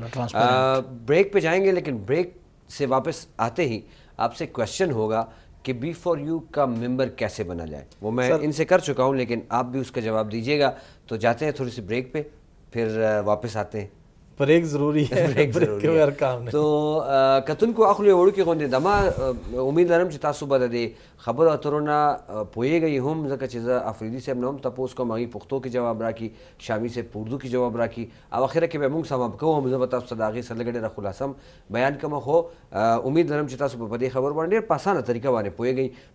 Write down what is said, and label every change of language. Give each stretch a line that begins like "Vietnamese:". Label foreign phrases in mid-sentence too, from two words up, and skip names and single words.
Urdu: بریک پہ جائیں گے، لیکن بریک سے واپس آتے ہی آپ سے کویسچن ہوگا کہ بی فور یو کا ممبر کیسے بنا جائے. وہ میں ان سے کر چکا ہوں لیکن آپ بھی اس کا جواب دیجیے گا. تو جاتے ہیں تھوڑی سی بریک پہ، پھر واپس آتے ہیں. بریک ضروری ہے، بریک ضروری کے بغیر کام نه.
Pashto: تو کتونکو اخلو وړوکې غونډې دما امید لرم چې تاسو به د دې خبرو اترو نه پوهیږئ هم، ځکه چې زه افریدي صاحب نه هم تپوس کوم، هغوی پښتو کې جواب راکړي، شامي صاحب په اردو کې جواب راکړي، او اخره کې به موږ
English: sum up
Pashto: کوو. زه به تاسو ته د هغې څه لږه ډېره خلاصه بیان کوم، خو امید لرم چې تاسو به په دې خبرو باندې ډېر په اسانه طریقه باندې پوهیږئ.